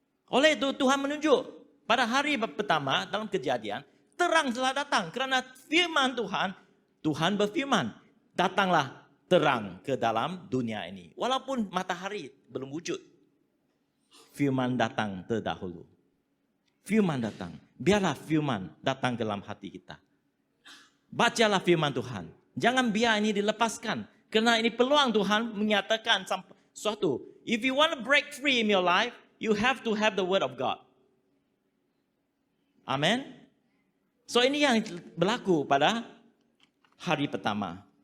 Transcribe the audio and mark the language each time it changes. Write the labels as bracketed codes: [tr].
[ms] Oleh itu Tuhan menunjuk pada hari pertama dalam Kejadian, terang telah datang kerana firman Tuhan berfirman, datanglah terang ke dalam dunia ini. Walaupun matahari belum wujud, firman datang terdahulu. Firman datang. Biarlah firman datang ke dalam hati kita. Bacalah firman Tuhan. Jangan biar ini dilepaskan. Kerana ini peluang Tuhan menyatakan sesuatu. [en] If you want to break free in your life, you have to have the word of God. Amen. [ms] So ini yang berlaku pada hari pertama.